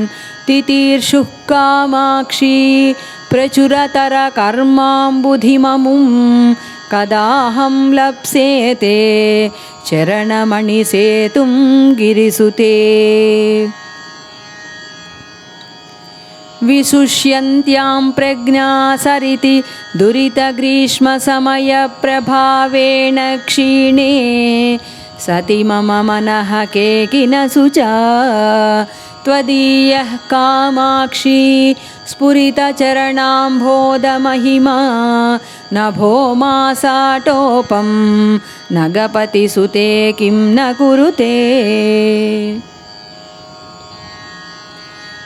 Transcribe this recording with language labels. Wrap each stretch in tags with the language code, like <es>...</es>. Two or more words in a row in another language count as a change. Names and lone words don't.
<sa>తితీర్షుః కామాక్షి ప్రచురతర కర్మాంబుధిమముం కదాహం లప్సేతే చరణమణిసేతుం గిరిసుతే. విశుష్యంత్యాం ప్రజ్ఞా సరితి దురితగ్రీష్మసమయప్రభావేణ క్షీణే సతి మమ మనః కేకిన శుచా. त्वदीयः कामाक्षी स्फुरितचरणाम्भोदमहिमा नभो मासाटोपं नगपतिसुते किं न कुरुते.</sa>